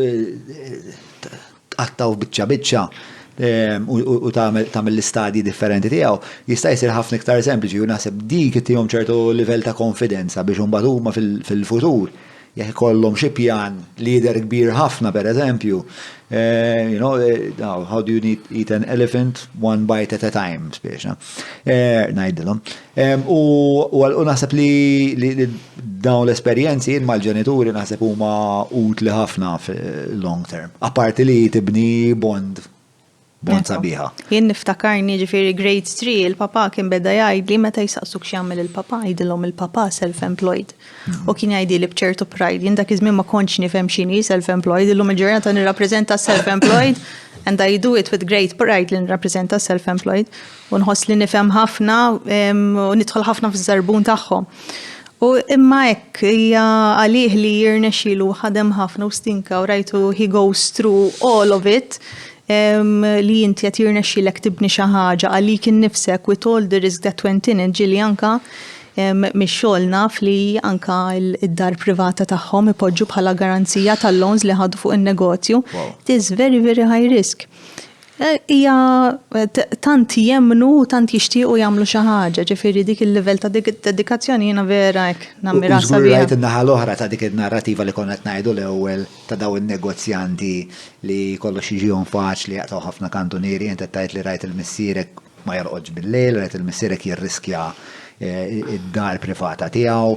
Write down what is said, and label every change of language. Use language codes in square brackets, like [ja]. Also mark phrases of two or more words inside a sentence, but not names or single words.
[mt] tqattaw biċċa u tagħmel l-istadji differenti tiegħu, jista' jsir ħafna iktar sempliċi u naħseb dik ittihom ċertu livell ta' konfidenza biex imbagħad huma fil-futur jekk ikollhom xi pjan lider kbir ħafna pereżempju, [en] how do you eat an elephant one bite at a time, [mt] speċa. Ngħidilhom. U naħseb li dawn l-esperjenzi mal-ġenituri naħseb huma utli ħafna fil- [en] long term. [mt] Apparti li tibni bond sabiħa. Jien niftakarni ġifieri grade 3, il-papa kien beda jgħidli meta jsaqsuk x'jagħmel il-papa, jgħidilhom il-papa self-employed. U kien jgħidli b'ċertu pride, jien dak iż-żmien ma kontx nifhem x'inhi self-employed, illum il-ġurnata nirrappreżenta self-employed [en] and I do it with great pride [mt] li nirrappreżenta self-employed u nħoss li nifhem ħafna u nidħol ħafna fiż-żarbun tagħhom. U imma hekk hija għalih li jirnexxielu ħadem ħafna u stinka u rajtu [en] he goes through all of it. [mt] Li inti qed jirnexxilek tibni xi ħaġa għalik innifsek [en] with all the risk that went in it [mt] ġieli anka mix-xogħol naf li anka id-dar privata tagħhom ipoġġu bħala garanzija tal-loans li ħadu fuq in-negozju. [en] It is very, very high risk. [mt] Hija tant jemmnu u tant jixtiequ jagħmlu xi ħaġa, ġifieri dik il-livell ta' dedikazzjoni jiena vera hekk nammira sabiħ. Rajt in-naħa l-oħra ta' dik in-narrativa li konna qed ngħidu l-ewwel ta' daw in-negozjanti li kollox jiġihom faċli jaqtaw ħafna kantunieri, inti tgħid li rajt il-missierek ma jorqodx bil-lejl, rajt il-missierek jirriskja id-dar privata tiegħu.